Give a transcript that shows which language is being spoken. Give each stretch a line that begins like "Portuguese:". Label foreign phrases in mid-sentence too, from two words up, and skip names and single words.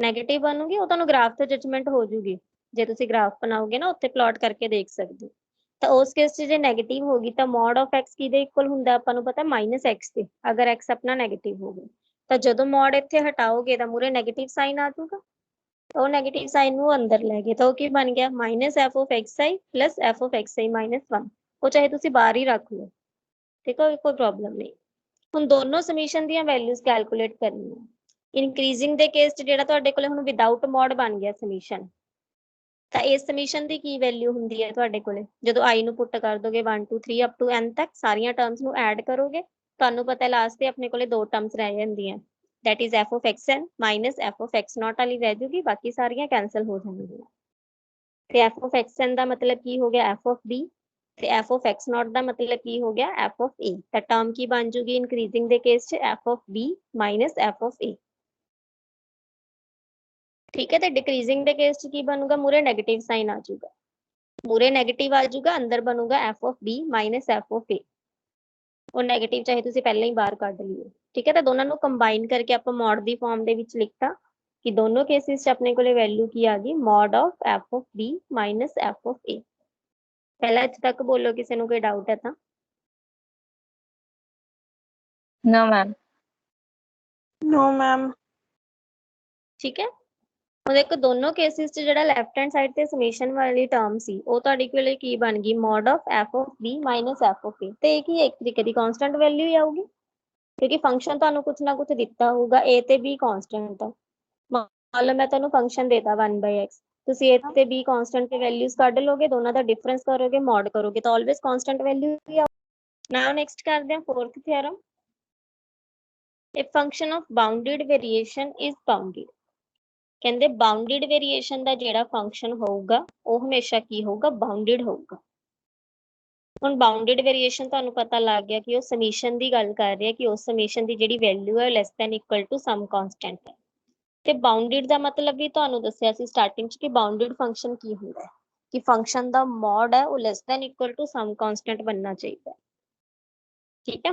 Punjabi: ਨੈਗੇਟਿਵ ਬਣੂਗੀ ਉਹ ਤੁਹਾਨੂੰ ਗ੍ਰਾਫ ਤੋਂ ਜਜਮੈਂਟ ਹੋ ਜੂਗੀ। ਜੇ ਤੁਸੀਂ ਗ੍ਰਾਫ ਬਣਾਓਗੇ ਨਾ ਉੱਥੇ ਪਲਾਟ ਕਰਕੇ ਦੇਖ ਸਕਦੇ ਹੋ। ਤਾਂ ਉਸ ਕੇਸ 'ਚ ਜੇ ਨੈਗੇਟਿਵ ਹੋ ਗਈ ਤਾਂ
English: mod of x
Punjabi: ਕਿਹਦੇ ਇਕੁਅਲ ਹੁੰਦਾ ਆਪਾਂ ਨੂੰ ਪਤਾ -x ਦੇ, ਅਗਰ x ਆਪਣਾ ਨੈਗੇਟਿਵ ਹੋਵੇ ਤਾਂ ਜਦੋਂ ਮੋਡ ਇੱਥੇ ਹਟਾਓਗੇ ਤਾਂ ਮੂਰੇ
English: negative sign
Punjabi: ਆ ਜਾਊਗਾ। ਉਹ
English: negative sign
Punjabi: ਨੂੰ ਅੰਦਰ ਲੈ ਗਏ ਤਾਂ ਉਹ ਕੀ ਬਣ ਗਿਆ
English: -f of xi plus f of xi minus 1।
Punjabi: ਉਹ ਚਾਹੇ ਤੁਸੀਂ ਬਾਹਰ ਹੀ ਰੱਖ ਲਓ, ਠੀਕ ਹੈ, ਕੋਈ ਪ੍ਰੋਬਲਮ ਨਹੀਂ। ਹੁਣ ਦੋਨੋਂ ਸਮੀਸ਼ਨ ਦੀਆਂ
English: values calculate
Punjabi: ਕਰਨੀਆਂ। ਇਨਕਰੀਜ਼ਿੰਗ ਦੇ ਕੇਸ 'ਚ ਜਿਹੜਾ ਤੁਹਾਡੇ ਕੋਲੇ ਹੁਣ
English: without mod
Punjabi: ਬਣ ਗਿਆ ਸਮੀਸ਼ਨ, ਤਾਂ ਇਸ ਸਮੀਸ਼ਨ ਦੀ ਕੀ ਵੈਲਿਊ ਹੁੰਦੀ ਹੈ ਤੁਹਾਡੇ ਕੋਲੇ ਜਦੋਂ i ਨੂੰ ਪੁੱਟ ਕਰ ਦੋਗੇ 1 2 3
English: up to n
Punjabi: ਤੱਕ, ਸਾਰੀਆਂ ਟਰਮਸ ਨੂੰ ਐਡ ਕਰੋਗੇ, ਤੁਹਾਨੂੰ ਪਤਾ ਲਾਸਟ ਤੇ ਆਪਣੇ ਕੋਲੇ ਦੋ ਟਰਮਸ ਰਹਿ ਜਾਂਦੀਆਂ,
English: that is f of xn minus f of x naught
Punjabi: ਵਾਲੀ ਰਹਿ ਜੂਗੀ, ਬਾਕੀ ਸਾਰੀਆਂ ਕੈਨਸਲ ਹੋ ਜਾਣਗੀਆਂ। ਤੇ
English: f of xn
Punjabi: ਦਾ ਮਤਲਬ ਕੀ ਹੋ ਗਿਆ
English: f of b,
Punjabi: ਤੇ
English: f of x naught
Punjabi: ਦਾ ਮਤਲਬ ਕੀ ਹੋ ਗਿਆ
English: f of a।
Punjabi: ਤਾਂ ਟਰਮ ਕੀ ਬਣ ਜੂਗੀ ਇਨਕਰੀਜ਼ਿੰਗ ਦੇ ਕੇਸ 'ਚ
English: f of b minus f of a,
Punjabi: ਠੀਕ ਹੈ। ਤੇ ਡਿਕਰੀਜ਼ਿੰਗ ਦੇ ਕੇਸ 'ਚ ਕੀ ਬਣੂਗਾ ਮੂਰੇ
English: negative sign
Punjabi: ਆ ਜਾਊਗਾ, ਮੂਰੇ ਨੈਗੇਟਿਵ ਆ ਜਾਊਗਾ, ਅੰਦਰ ਬਣੂਗਾ
English: f of b minus f of a।
Punjabi: ਉਹ ਨੈਗੇਟਿਵ ਚਾਹੇ ਤੁਸੀਂ ਪਹਿਲਾਂ ਹੀ ਬਾਹਰ ਕੱਢ ਲਿਓ, ਠੀਕ ਹੈ। ਤਾਂ ਦੋਨਾਂ ਨੂੰ ਕੰਬਾਈਨ ਕਰਕੇ ਆਪਾਂ ਮੋਡ ਦੀ ਫਾਰਮ ਦੇ ਵਿੱਚ ਲਿਖਤਾ ਕਿ ਦੋਨੋਂ ਕੇਸਿਸ 'ਚ ਆਪਣੇ ਕੋਲੇ ਵੈਲਿਊ ਕੀ ਆ ਗਈ
English: mod of f of b minus f of a।
Punjabi: ਪਹਿਲਾਂ ਇੱਥੇ ਤੱਕ ਬੋਲੋ, ਕਿਸੇ ਨੂੰ ਕੋਈ ਡਾਊਟ ਹੈ ਤਾਂ?
English: No मैम। no ma'am.
Punjabi: ਠੀਕ ਹੈ। ਹੁਣ ਦੇਖੋ ਦੋਨੋਂ ਕੇਸਿਸ 'ਚ ਜਿਹੜਾ
English: left hand side
Punjabi: ਤੇ ਸਮੇਸ਼ਨ ਵਾਲੀ ਟਰਮ ਸੀ ਉਹ ਤੁਹਾਡੇ ਕੋਲੇ ਕੀ ਬਣ ਗਈ
English: mod of f of b minus f of a।
Punjabi: ਤੇ ਇਹ ਕੀ ਇੱਕ ਤਰੀਕੇ ਦੀ
English: constant value
Punjabi: ਹੀ ਆਊਗੀ, ਕਿਉਂਕਿ ਫੰਕਸ਼ਨ ਤੁਹਾਨੂੰ ਕੁਝ ਨਾ ਕੁਝ ਦਿੱਤਾ ਹੋਊਗਾ, a ਤੇ b ਕਾਂਸਟੈਂਟ ਆ। ਮੰਨ ਲਓ ਮੈਂ ਤੁਹਾਨੂੰ ਫੰਕਸ਼ਨ ਦੇਤਾ 1/x, ਤੁਸੀਂ a ਤੇ b ਕਾਂਸਟੈਂਟ ਤੇ ਵੈਲਿਊਜ਼ ਕੱਢ ਲੋਗੇ, ਦੋਨਾਂ ਦਾ ਡਿਫਰੈਂਸ ਕਰੋਗੇ, ਮੋਡ ਕਰੋਗੇ ਤਾਂ
English: always constant value
Punjabi: ਹੀ ਆਊ।
English: now next
Punjabi: ਕਰਦੇ ਹਾਂ
English: fourth theorem. A function of bounded variation is bounded।
Punjabi: ਕਹਿੰਦੇ
English: bounded variation
Punjabi: ਦਾ ਜਿਹੜਾ ਫੰਕਸ਼ਨ ਹੋਊਗਾ ਉਹ ਹਮੇਸ਼ਾ ਕੀ ਹੋਊਗਾ ਬਾਉਂਡਡ ਹੋਊਗਾ। ਹੁਣ
English: bounded variation
Punjabi: ਤੁਹਾਨੂੰ ਪਤਾ ਲੱਗ ਗਿਆ ਕਿ ਉਹ ਸਮੀਸ਼ਨ ਦੀ ਗੱਲ ਕਰ ਰਿਹਾ ਕਿ ਉਸ ਸਮੀਸ਼ਨ ਦੀ ਜਿਹੜੀ ਵੈਲਿਊ ਹੈ
English: less than equal to some constant
Punjabi: ਹੈ। ਤੇ ਬਾਉਂਡਡ ਦਾ ਮਤਲਬ ਵੀ ਤੁਹਾਨੂੰ ਦੱਸਿਆ ਸੀ ਸਟਾਰਟਿੰਗ 'ਚ ਕਿ
English: bounded function
Punjabi: ਕੀ ਹੁੰਦਾ ਹੈ, ਕਿ ਫੰਕਸ਼ਨ ਦਾ ਮੋਡ ਹੈ ਉਹ
English: less than equal to some constant
Punjabi: ਬਣਨਾ ਚਾਹੀਦਾ, ਠੀਕ ਹੈ।